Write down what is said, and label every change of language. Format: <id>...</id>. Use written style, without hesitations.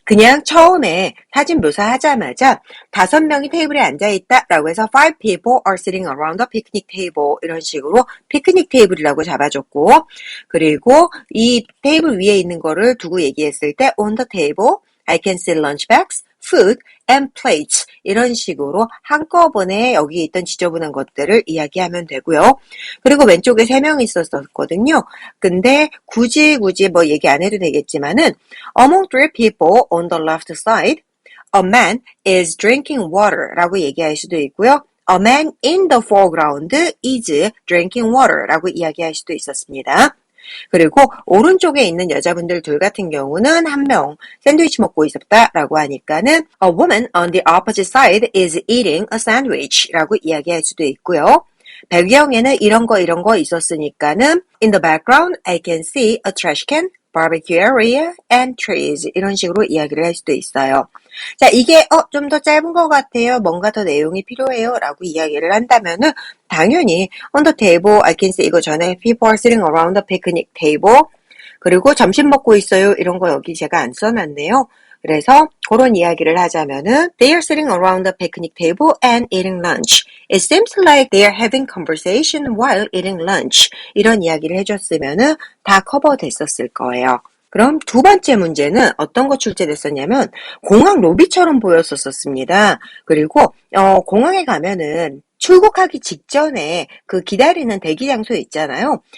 <ko>그냥 처음에 사진 묘사하자마자 5명이 테이블에 앉아있다라고 해서</ko> <en>5 people are sitting around a picnic table</en> <ko>이런 식으로 피크닉 테이블이라고 잡아줬고 그리고 이 테이블 위에 있는 거를 두고 얘기했을 때</ko> <en>on the table, I can see lunch bags, food, and plates</en> <ko>이런 식으로 한꺼번에 여기 있던 지저분한 것들을 이야기하면 되고요. 그리고 왼쪽에 3명 있었거든요. 근데 굳이 뭐 얘기 안 해도 되겠지만은</ko> <en>Among 3 people on the left side, a man is drinking water</en> <ko>라고 얘기할 수도 있고요.</ko> <en>A man in the foreground is drinking water</en> <ko>라고 이야기할 수도 있었습니다. 그리고 오른쪽에 있는 여자분들 둘 같은 경우는 한 명 샌드위치 먹고 있었다라고 하니까는</ko> <en>A woman on the opposite side is eating a sandwich</en> <ko>라고 이야기할 수도 있고요. 배경에는 이런 거 있었으니까는</ko> <en>In the background, I can see a trash can, barbecue area, and trees</en> <ko>이런 식으로 이야기를 할 수도 있어요. 자, 이게 좀 더 짧은 것 같아요. 뭔가 더 내용이 필요해요. 라고 이야기를 한다면은 당연히</ko> <en>on the table, I can see 이거 전에 people are sitting around the picnic table</en> <ko>그리고 점심 먹고 있어요. 이런 거 여기 제가 안 써놨네요.</ko> <en>그래서 그런 이야기를 하자면은 They are sitting around the picnic table and eating lunch. It seems like they are having conversation while eating lunch.</en> <ko>이런 이야기를 해줬으면은 다 커버됐었을 거예요. 그럼 두 번째 문제는 어떤 거 출제됐었냐면 공항 로비처럼 보였었습니다. 그리고 공항에 가면은 출국하기 직전에 그 기다리는 대기 장소 있잖아요.</ko>